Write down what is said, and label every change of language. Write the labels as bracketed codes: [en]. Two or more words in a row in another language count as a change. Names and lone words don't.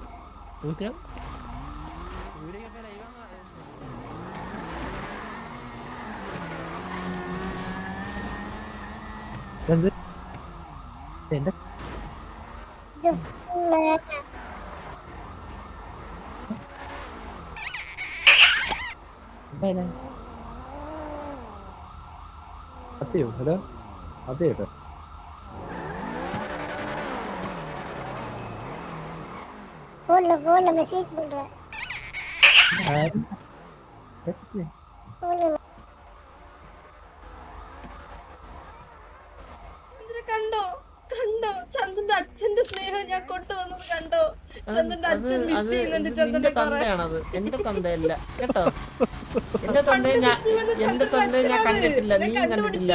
[ml] എന്ത് എന്റെ അതെയോ? ഹലോ, അതെ കേട്ടോ. [hi] फोन लो मैसेज बोल रहा है. [ml] ഒന്നുമില്ല. ചന്ദ്ര കണ്ടോ കണ്ടോ ചന്ദ്രന്റെ അച്ഛന്റെ സ്നേഹം ഞാൻ കൊണ്ടുവന്നത് കണ്ടോ? ചന്ദ്രന്റെ അച്ഛൻ മിസ് ചെയ്യുന്നുണ്ട് നിന്റെ ചന്ദ്രന്റെ കുറെ. തന്തയാണത്, എന്റെ തന്തയല്ല കേട്ടോ. എന്റെ തന്തയെ ഞാൻ കണ്ടിട്ടില്ല, നീ കണ്ടിട്ടില്ല.